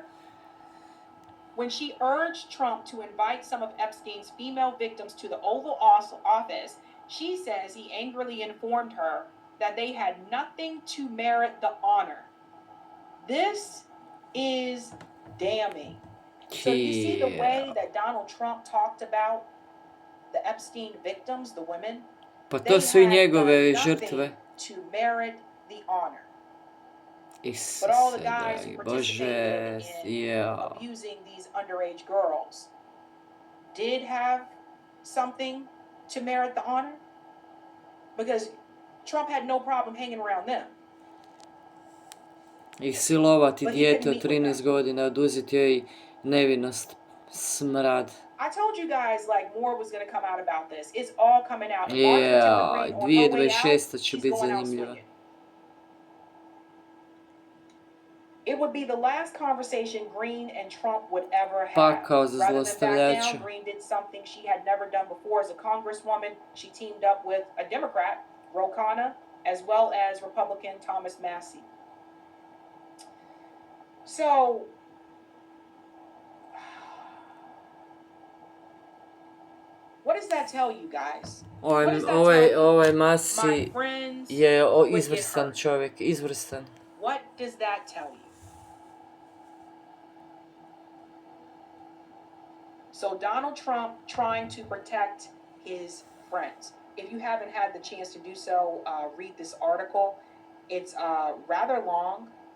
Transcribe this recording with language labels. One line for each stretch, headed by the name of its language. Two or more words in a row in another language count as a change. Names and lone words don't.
English: When she urged Trump to invite some of Epstein's female victims to the Oval Office, she says he angrily informed her that they had nothing to merit the honor. This is damning. So you see the way that Donald Trump talked about the Epstein victims, the women?
Croatian: Pa to su I njegove
English: They had
Croatian: žrtve.
English: nothing to merit the honor.
Croatian: Isuse,
English: But all the guys who
Croatian: dragi
English: participated
Croatian: Bože,
English: in abusing these underage girls did have something to merit the honor, because Trump had no problem hanging around them.
Croatian: I silovati
English: But he
Croatian: dijete
English: couldn't
Croatian: od
English: meet with
Croatian: 13 godina, oduzeti joj nevinost, smrad.
English: I told you guys like more was going to come out about this. It's all coming out. And Marjorie Taylor Greene, on her way out,
Croatian: 2026 će
English: she's
Croatian: biti
English: going out
Croatian: zanimljiva.
English: swinging. It would be the last conversation Greene and Trump would ever have.
Croatian: Pakao za
English: Rather than back
Croatian: zlostavljača.
English: down, Greene did something she had never done before as a congresswoman. She teamed up with a Democrat, Rokana, as well as Republican Thomas Massey. So, what does that tell you guys?
Croatian: Ovaj Masi
English: My friends
Croatian: je
English: would get
Croatian: izvrstan
English: hurt.
Croatian: čovjek, izvrstan.
English: What does that tell you? So Donald Trump trying to protect his friends. If you haven't had the chance to do so, read this article. It's rather long.